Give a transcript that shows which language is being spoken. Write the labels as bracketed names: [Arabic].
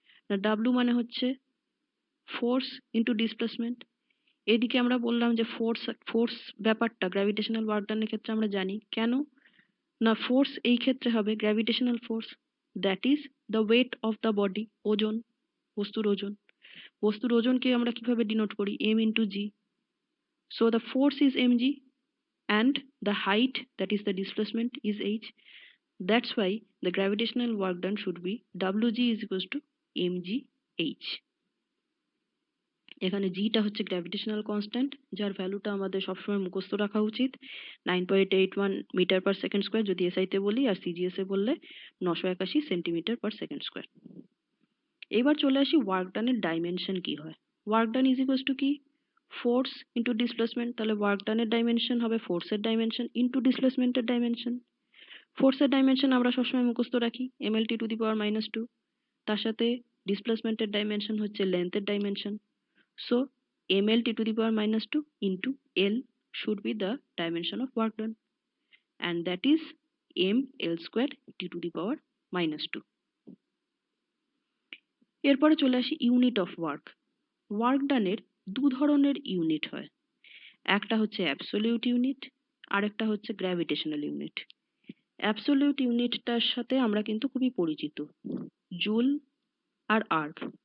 [Bangla] না, ডাব্লু মানে হচ্ছে ফোর্স ইন্টু ডিসপ্লেসমেন্ট। এদিকে আমরা বললাম যে ফোর্স ফোর্স ব্যাপারটা গ্র্যাভিটেশনাল ওয়ার্ক ডানের ক্ষেত্রে আমরা জানি। কেন না, ফোর্স এই ক্ষেত্রে হবে gravitational force, [English] that is the weight of the body, [Bangla] ওজন, বস্তুর ওজন। বস্তুর ওজনকে আমরা কিভাবে ডিনোট করি? M into G. [English] So the force is M G and the height, that is the displacement, is h. That's why the gravitational work done should be wg is equals to mgh। [Bangla] এখানে জিটা হচ্ছে gravitational constant, যার ভ্যালুটা আমাদের সবসময় মুখস্থ রাখা উচিত, 9.81 metre per second square যদি এসআইতে বলি, আর সিজিএসে বললে 981 সেন্টিমিটার পার সেকেন্ড স্কোয়ার। এবার চলে আসি ওয়ার্ক ডানের ডাইমেনশন কি হয়। [English] work done is equals to [Bangla] কি? Force into displacement. তাহলে ওয়ার্ক ডানের ডাইমেনশন হবে ফোর্সের ডাইমেনশন ইন্টু ডিসপ্লেসমেন্টের ডাইমেনশন। ফোর্সের ডাইমেনশন আমরা সবসময় মুখস্থ রাখি, mlt টু দি পাওয়ার -2। তার সাথে ডিসপ্লেসমেন্টের ডাইমেনশন হচ্ছে লেন্থের dimension. [English] So mlt to the power -2 into l should be the dimension of work done, and that is ml square t to the power -2। [Bangla] এরপরে চলে আসি ইউনিট অফ ওয়ার্ক। ওয়ার্ক ডানের দু ধরনের unit হয়, একটা হচ্ছে অ্যাবসোলিউট ইউনিট, আর একটা হচ্ছে গ্র্যাভিটেশনাল ইউনিট। অ্যাবসোলিউট ইউনিটটার সাথে আমরা কিন্তু খুবই পরিচিত, জুল আর আর্গ।